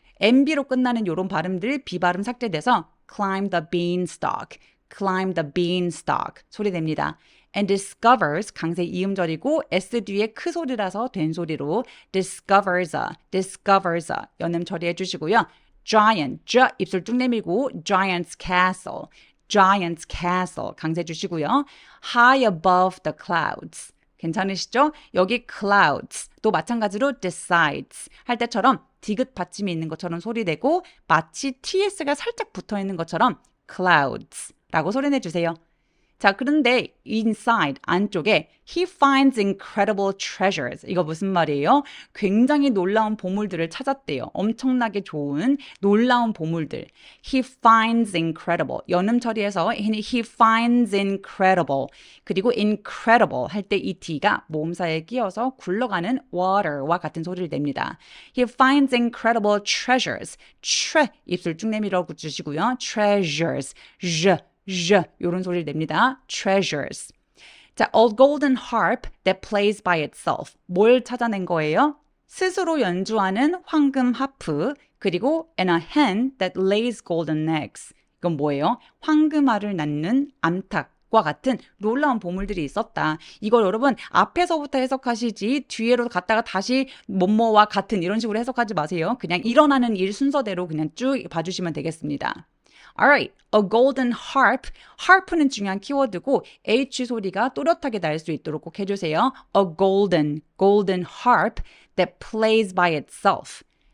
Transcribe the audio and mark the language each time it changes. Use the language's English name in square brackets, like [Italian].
[Korean] MB로 끝나는 이런 발음들 비발음 삭제돼서 [English] climb the beanstalk [Korean] 소리 냅니다. And discovers 강세 이음절이고 S 뒤에 크 소리라서 된 소리로 discovers 연음 처리해 주시고요. giant 입술 쭉 내밀고 [English] giant's castle [Korean] 강세 주시고요. [English] high above the clouds [Korean] 괜찮으시죠? 여기 clouds 또 마찬가지로 decides 할 때처럼 디귿 받침이 있는 것처럼 소리 내고 마치 ts가 살짝 붙어 있는 것처럼 clouds 라고 소리 내주세요. 자, 그런데 [English] inside, [Korean] 안쪽에 [English] he finds incredible treasures. [Korean] 이거 무슨 말이에요? 굉장히 놀라운 보물들을 찾았대요. 엄청나게 좋은 놀라운 보물들. [English] He finds incredible. [Korean] 연음 처리해서 [English] he finds incredible. [Korean] 그리고 incredible 할 때 이 D가 모음사에 끼어서 굴러가는 water와 같은 소리를 냅니다. [English] He finds incredible treasures. [Korean] 입술 쭉 내밀어 주시고요. treasures. 이런 소리를 냅니다. treasures. [English] 자, a golden harp that plays by itself. [Korean] 뭘 찾아낸 거예요? 스스로 연주하는 황금 하프, 그리고 [English] and a hen that lays golden eggs. [Korean] 이건 뭐예요? 황금알을 낳는 암탉과 같은 놀라운 보물들이 있었다. 이걸 여러분 앞에서부터 해석하시지 뒤에로 갔다가 다시 뭐뭐와 같은 이런 식으로 해석하지 마세요. 그냥 일어나는 일 순서대로 그냥 쭉 봐주시면 되겠습니다. [English] Alright, a golden harp. [Korean] harp는 중요한 키워드고 H 소리가 또렷하게 날 수 있도록 꼭 해주세요. [English] A golden harp that plays by itself.